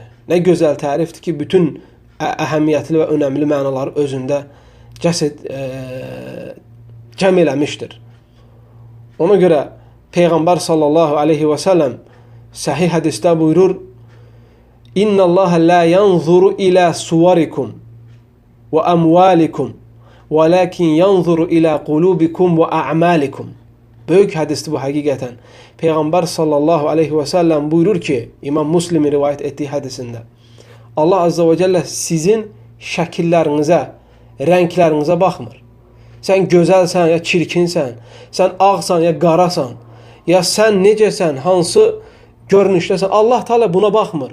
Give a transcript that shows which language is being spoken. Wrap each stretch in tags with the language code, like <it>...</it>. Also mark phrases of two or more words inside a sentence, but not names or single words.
<az>Nə gözəl tərifdir ki, bütün əhəmiyyətli və önəmli mənaları özündə cəm eləmişdir. Ona görə Peyğəmbər</az> <ar>صلى الله عليه وسلم</ar> <az>səhih hədisdə buyurur:</az> <ar>"إن الله لا ينظر إلى صوركم وأموالكم، ولكن ينظر إلى قلوبكم وأعمالكم."</ar> <az>Böyük hədisdir bu həqiqətən. Peyğəmbər</az> <ar>صلى الله عليه وسلم</ar> <az>buyurur ki, İmam Müslimin rivayət etdiyi hədisində,</az> <ar>الله عز وجل</ar> <az>sizin şəkillərinizə, rənglərinizə baxmır. Sən gözəlsən ya çirkinsən, sən ağsan ya qarasan, ya sən necəsən, hansı görünüşdəsən,</az> <ar>الله تعالى</ar> <az>buna baxmır.</az>